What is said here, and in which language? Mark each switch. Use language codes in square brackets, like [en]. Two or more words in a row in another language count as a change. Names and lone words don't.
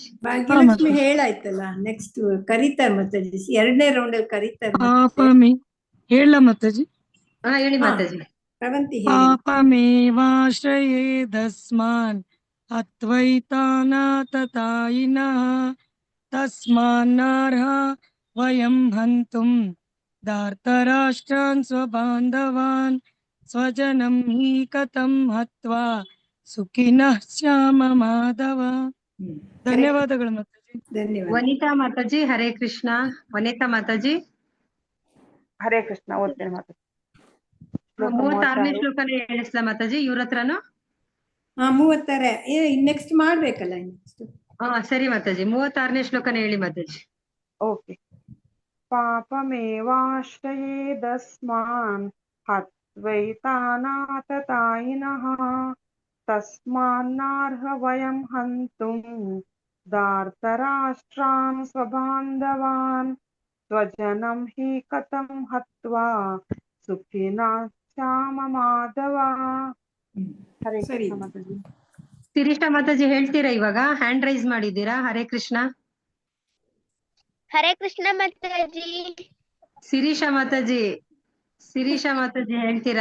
[kn] ಭಾಗ್ಯಲಕ್ಷ್ಮಿ ಹೇಳಾಯ್ತಲ್ಲ, ನೆಕ್ಸ್ಟ್ ಕರೀತಾರೆ ಮಾತಾಜಿ. 2ನೇ ರೌಂಡ್ ಅಲ್ಲಿ ಕರೀತಾರೆ. ಹೇಳ ಮಾತಾಜಿ. ಹಾ ಹೇಳಿ ಮಾತಾಜಿ. [sa] पापमेवाश्रयेदस्मान् हत्वैतानाततायिनः तस्मान्नर्ह वयं हन्तुं धार्तराष्ट्रान् स्वबान्धवान् स्वजनं हि कथं हत्वा सुखिनः स्याम माधव. [kn] ಧನ್ಯವಾದಗಳು ಮಾತಾಜಿ. ವನಿತಾ ಮಾತಾಜಿ ಹರೇ ಕೃಷ್ಣ. ವನಿತಾ ಮಾತಾಜಿ ಹರೇ ಕೃಷ್ಣ. ಓದ್ತೇನೆ ಮಾತಾಜಿ. 36ನೇ ಶ್ಲೋಕನೇ ಹೇಳಿಸ್ಲಾ ಮಾತಾಜಿ ಇವ್ರ ಹತ್ರನು? 36. ನೆಕ್ಸ್ಟ್ ಮಾಡ್ಬೇಕಲ್ಲ. ಸರಿ ಮಾತಾಜಿ, 36ನೇ ಶ್ಲೋಕನೇ ಹೇಳಿ ಮಾತಾಜಿ. [sa] ಓಕೆ. पापमेवाश्रयेदस्मान् हत्वैतानाततायिनः तस्मान्नर्ह वयं हन्तुं धार्तराष्ट्रान् स्वबान्धवान् स्वजनं हि कथं हत्वा सुखिनः श्याम माधव. [kn] ಹರೇ ಸರಿ. ಕೃಷ್ಣ ಮಾತಾಜಿ. ಶಿರೀಷಾ ಮಾತಾಜಿ ಹೇಳ್ತೀರಾ ಇವಾಗ? [en] hand raise [kn] ಮಾಡಿದ್ದೀರಾ? ಹರೇ ಕೃಷ್ಣ. ಹರೇ ಕೃಷ್ಣ ಮಾತಾಜಿ. ಶಿರೀಷಾ ಮಾತಾಜಿ ಹೇಳ್ತೀರಾ?